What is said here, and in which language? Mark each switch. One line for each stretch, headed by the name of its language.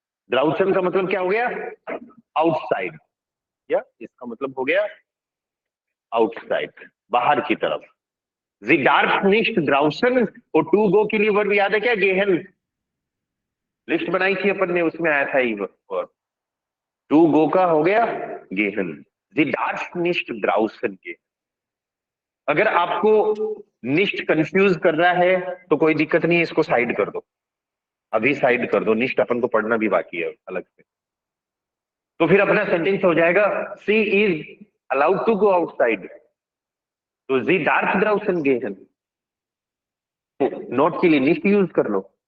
Hindi: ड्राउसन का मतलब क्या हो गया? आउटसाइड, या इसका मतलब हो गया आउटसाइड, बाहर की तरफ।
German: जी डार्फ निष्ठ ड्राउसन,
Hindi: और टू गो के लिए वर्ब याद है क्या? गेहन, लिस्ट बनाई थी अपन ने, उसमें आया था ये वर्ब। टू गो का हो गया गेहन।
German: Sie darf nicht draußen gehen.
Hindi: अगर आपको निष्ट कंफ्यूज कर रहा है तो कोई दिक्कत नहीं है, इसको साइड कर दो, अभी साइड कर दो, निष्ट अपन को पढ़ना भी बाकी है अलग से। तो फिर अपना सेंटेंस हो जाएगा
English: she is allowed to go outside,
Hindi: तो
German: जी डार्फ ड्राउसन गेहन,
Hindi: नोट के लिए निष्ट यूज कर लो।